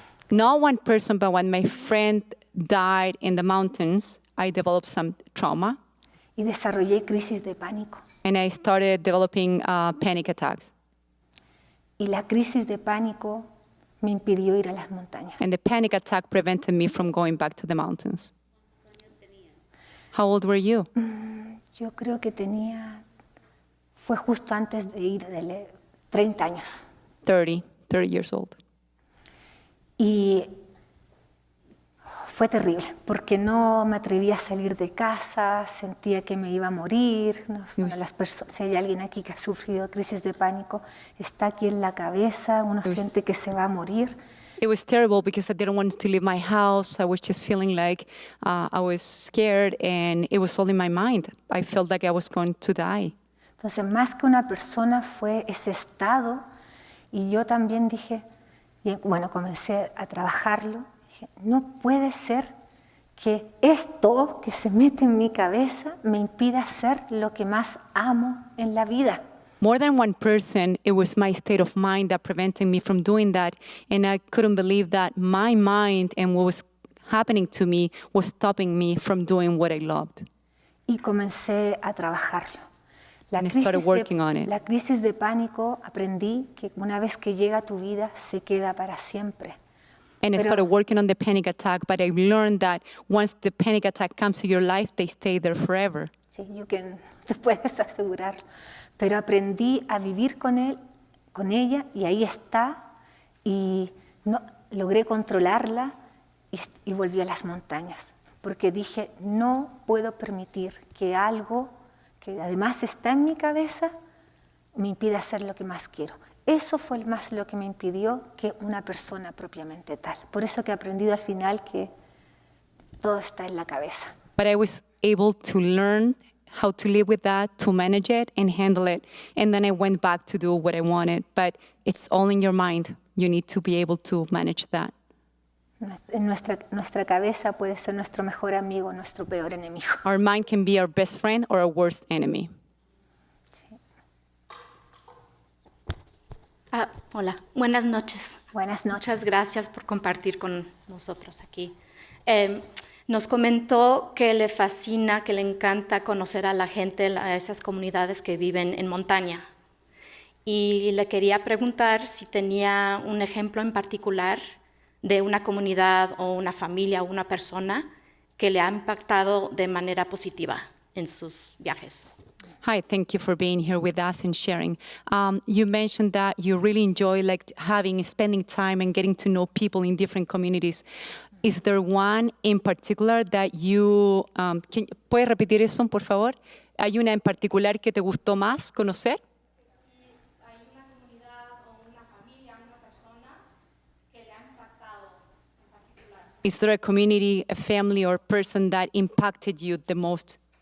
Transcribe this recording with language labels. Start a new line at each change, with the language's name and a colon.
English: Not one person, but when my friend died in the mountains, I developed some trauma.
Spanish: Y desarrollé crisis de pánico.
English: And I started developing panic attacks.
Spanish: Y la crisis de pánico me impidió ir a las montañas.
English: And the panic attack prevented me from going back to the mountains. How old were you?
Spanish: Yo creo que fue justo antes de ir de 30 años.
English: 30 years old.
Spanish: Y fue terrible, porque no me atreví a salir de casa, sentía que me iba a morir. Si hay alguien aquí que ha sufrido crisis de pánico, está aquí en la cabeza, uno siente que se va a morir.
English: It was terrible because I didn't want to leave my house. I was just feeling like I was scared, and it was all in my mind. I felt like I was going to die.
Spanish: Entonces, más que una persona, fue ese estado, y yo también dije, bueno, comencé a trabajarlo. No puede ser que esto que se mete en mi cabeza me impida hacer lo que más amo en la vida.
English: More than one person, it was my state of mind that prevented me from doing that. And I couldn't believe that my mind and what was happening to me was stopping me from doing what I loved.
Spanish: Y comencé a trabajarlo. La crisis de pánico, aprendí que una vez que llega a tu vida, se queda para siempre.
English: And I started working on the panic attack, but I learned that once the panic attack comes to your life, they stay there forever.
Spanish: Sí, te puedes asegurar. Pero aprendí a vivir con ella, y ahí está, y logré controlarla y volví a las montañas. Porque dije, no puedo permitir que algo que además está en mi cabeza me impida hacer lo que más quiero. Eso fue más lo que me impidió que una persona propiamente tal. Por eso que he aprendido al final que todo está en la cabeza.
English: But I was able to learn how to live with that, to manage it and handle it. And then I went back to do what I wanted. But it's all in your mind. You need to be able to manage that.
Spanish: Nuestra cabeza puede ser nuestro mejor amigo, nuestro peor enemigo.
English: Our mind can be our best friend or our worst enemy.
Spanish: Hola, buenas noches. Buenas noches. Muchas gracias por compartir con nosotros aquí. Nos comentó que le fascina, que le encanta conocer a la gente, a esas comunidades que viven en montaña. Y le quería preguntar si tenía un ejemplo en particular de una comunidad o una familia o una persona que le ha impactado de manera positiva en sus viajes.
English: Hi, thank you for being here with us and sharing. You mentioned that you really enjoy spending time and getting to know people in different communities. Is there one in particular that you...
Spanish: ¿Puedes repetir eso, por favor? ¿Hay una en particular que te gustó más conocer? Hay una comunidad o una familia, una persona que le ha impactado en particular.
English: Is there a community, a family, or person that impacted you the most?